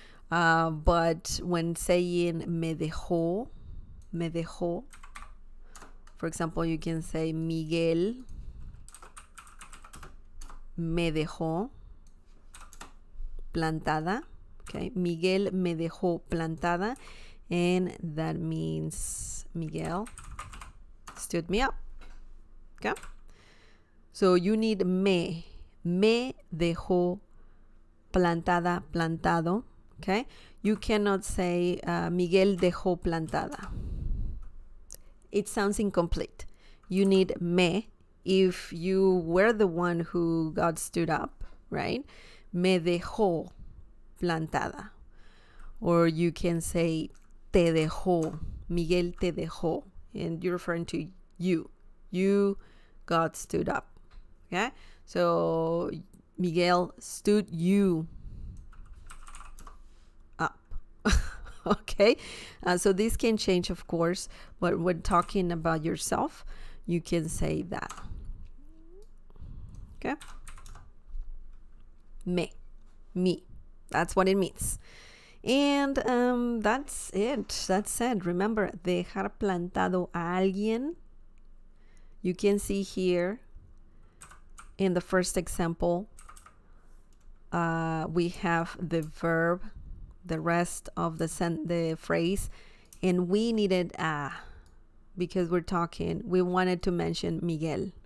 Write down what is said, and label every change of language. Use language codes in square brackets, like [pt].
[en] But when saying me dejó, for example, you can say [es] Miguel me dejó plantada. [en] Okay, [es] Miguel me dejó plantada, [en] and that means Miguel stood me up. Okay, so you need [es] me dejó plantada, plantado. [en] Okay, you cannot say [es] Miguel dejó plantada. [en] It sounds incomplete. You need me if you were the one who got stood up, right? [es] Me dejó plantada. [en] Or you can say [es] te dejó. Miguel te dejó. [en] And you're referring to you. You got stood up. Okay? So Miguel stood you up. Okay? So this can change, of course, but when talking about yourself, you can say that. Okay? Me. That's what it means. And that's it. That's it. Remember, [es] dejar plantado a alguien. [en] You can see here in the first example, we have the verb, the rest of the phrase, and we needed a, because we wanted to mention Miguel.